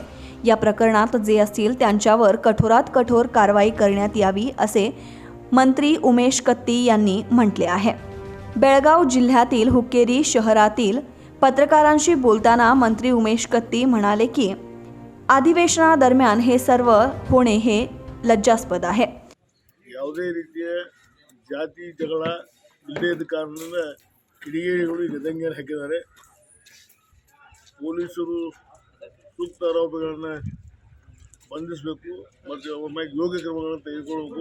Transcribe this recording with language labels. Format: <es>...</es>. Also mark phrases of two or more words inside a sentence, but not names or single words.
<mr>या प्रकरणात जे असतील त्यांच्यावर कठोरात कठोर कारवाई करण्यात यावी असे मंत्री उमेश कत्ती यांनी म्हटले आहे. बेळगाव जिल्ह्यातील हुक्केरी शहरातील पत्रकारांशी बोलताना मंत्री उमेश कत्ती म्हणाले की अधिवेशनादरम्यान हे सर्व होणे हे लज्जास्पद आहे.</mr> <kn>ಯಾವುದೇ ರೀತಿಯ ಜಾತಿ ಜಗಳ ಇಲ್ಲದ ಕಾರಣದಿಂದ ಕಿಡಿಗೇಡಿಗಳು ಗದಂಗೆಯನ್ನು ಹಾಕಿದ್ದಾರೆ. ಪೊಲೀಸರು ಸೂಕ್ತ ಆರೋಪಿಗಳನ್ನು ಬಂಧಿಸಬೇಕು ಮತ್ತು ಅವರ ಮೇಲೆ ಯೋಗ್ಯ ಕ್ರಮಗಳನ್ನು ತೆಗೆದುಕೊಳ್ಳಬೇಕು.</kn>